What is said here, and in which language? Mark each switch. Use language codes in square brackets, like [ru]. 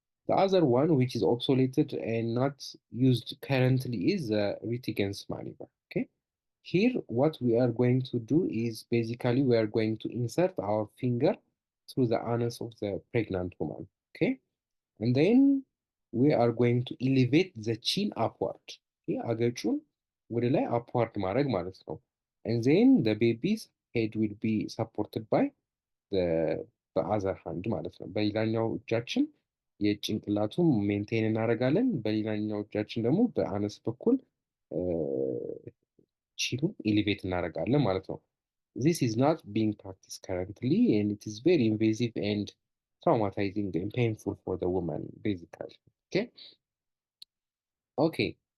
[en] The other one, which is obsoleted and not used currently, is the Ritigan's maneuver. Okay. Here, what we are going to do is basically we are going to insert our finger through the anus of the pregnant woman. Okay. And then we are going to elevate the chin upward. Okay. [am] አገጩን ወደ ላይ upward ማድረግ ማለት ነው. [en] And then the baby's head will be supported by በአዘር ሃንድ ማለት ነው። [am] በሌላኛው እጃችን የጭንቅላቱን ሜንቴን እናደርጋለን። በሌላኛው እጃችን ደግሞ በአነስ በኩል ቺኑን ኢሊቬት እናደርጋለን ማለት ነው። [en] This is not being practiced currently and it is very invasive and traumatizing and painful for the woman, basically. Okay? Okay.